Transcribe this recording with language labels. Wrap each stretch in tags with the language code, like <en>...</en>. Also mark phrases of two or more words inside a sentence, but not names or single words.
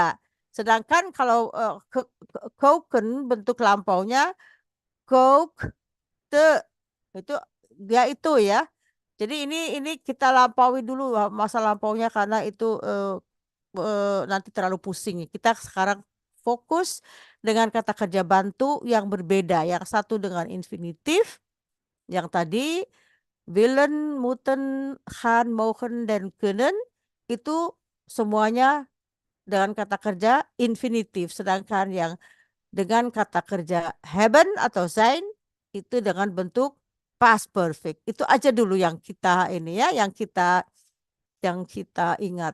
<id>Sedangkan kalau koken bentuk lampaunya kookte itu dia itu ya. Jadi ini kita lampaui dulu masa lampaunya karena itu nanti terlalu pusing. Kita sekarang fokus dengan kata kerja bantu yang berbeda. Yang satu dengan infinitif, yang tadi willen, moeten, gaan, mogen, dan kunnen itu semuanya dengan kata kerja infinitif. Sedangkan yang dengan kata kerja hebben atau zijn itu dengan bentuk</id> <en>past perfect.</en> <id>Itu aja dulu yang kita ini ya, yang kita ingat.</id>